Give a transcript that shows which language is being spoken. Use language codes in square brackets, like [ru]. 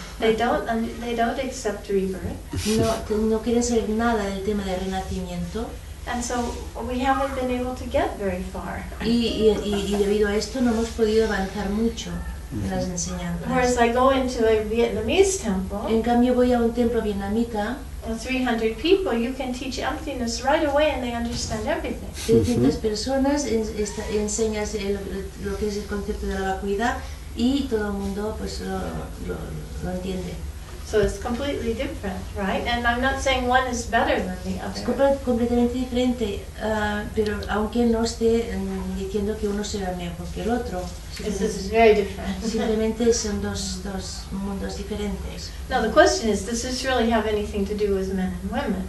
[en] They don't accept rebirth, [es] No quieren saber nada del tema de renacimiento [en] and so we haven't been able to get very far. [es] y debido a esto no hemos podido avanzar mucho en las enseñanzas. [en] Whereas I go into a Vietnamese temple, [es] En cambio voy a un templo vietnamita, [en] 300 people, you can teach emptiness right away and they understand everything. [es] 300 personas, enseñas lo que es el concepto de la vacuidad y todo el mundo pues lo entiende. [en] So it's completely different, right? And I'm not saying one is better than the [es] Es [en] other. [es] completamente diferente, pero aunque no esté diciendo que uno sea mejor que el otro, [en] This is very different. [es] simplemente son dos mundos diferentes. [en] Now the question is, does this really have anything to do with men and women?